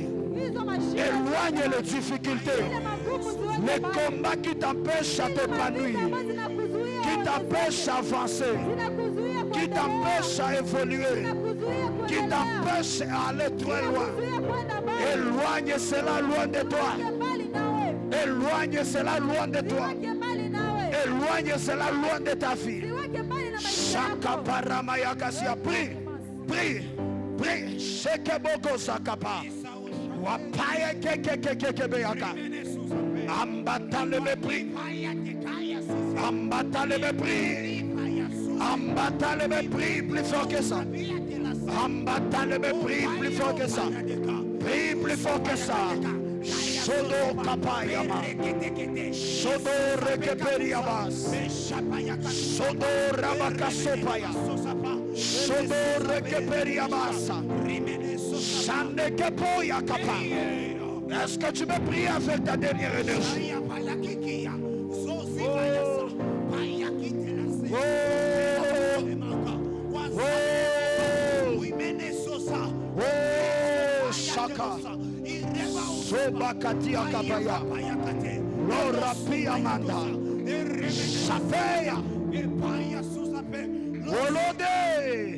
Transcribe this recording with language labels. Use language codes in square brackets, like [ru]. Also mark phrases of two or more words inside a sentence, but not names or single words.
[fr] Éloigne les difficultés. Les combats qui t'empêchent à t'épanouir, qui t'empêche d'avancer, qui t'empêche à évoluer, qui t'empêche à aller très loin. Éloigne cela loin de toi. Éloigne cela loin de toi. Éloigne cela loin de ta vie. Prie, prie, prie. Shekeboko sakapa. Wapaya kekekekekebeyaka. Ambata le mépris. Ambata le mépris. Ambata le mépris plus fort que ça. Ambata le mépris plus fort que ça. Prie plus fort que ça. Sodo kapayama. Sodo rekeperiamas. Sodo rabakasopaya. Sodo rekeperiamas. Shande kepoya kapa. Est-ce que tu peux prier avec ta dernière énergie? Shaka Sobakati Akabaya Lora Piamanda Shafeya Olode.